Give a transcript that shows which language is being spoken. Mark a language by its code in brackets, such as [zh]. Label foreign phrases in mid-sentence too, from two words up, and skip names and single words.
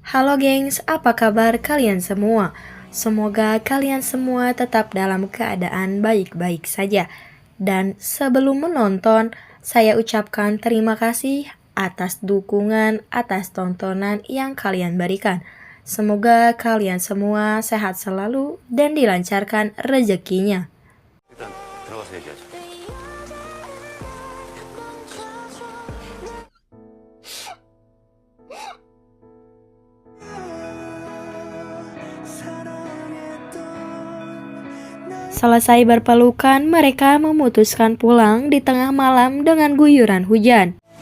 [id] Halo gengs, apa kabar kalian semua? Semoga kalian semua tetap dalam keadaan baik-baik saja. Dan sebelum menonton, saya ucapkan terima kasih atas dukungan, atas tontonan yang kalian berikan. Semoga kalian semua sehat selalu dan dilancarkan rezekinya. [ko] 일단 들어가서 얘기하자. [id] Selesai berpelukan, mereka memutuskan pulang di tengah malam dengan guyuran hujan.